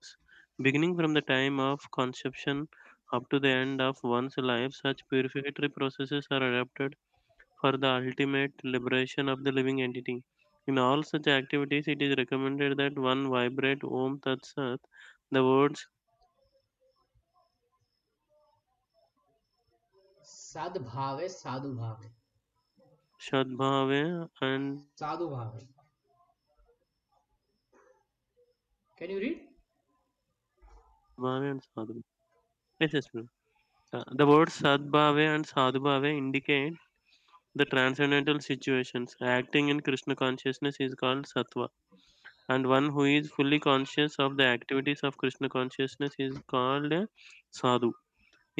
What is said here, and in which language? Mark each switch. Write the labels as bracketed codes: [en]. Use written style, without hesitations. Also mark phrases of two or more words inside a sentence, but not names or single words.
[en] Beginning from the time of conception up to the end of one's life, such purificatory processes are adapted for the ultimate liberation of the living entity. In all such activities, it is recommended that one vibrate [sa] Om Tat Sat, [en] the words [sa] Sad bhave, sadhu bhave. Shadbhave and Sadhu bhave. [en] Can you read? Bhave and Sadhu. Yes, yes, ma'am. The words Sadbhave and Sadhubhave indicate the transcendental situations. Acting in Krishna consciousness is called Sattva, and one who is fully conscious of the activities of Krishna consciousness is called a Sadhu.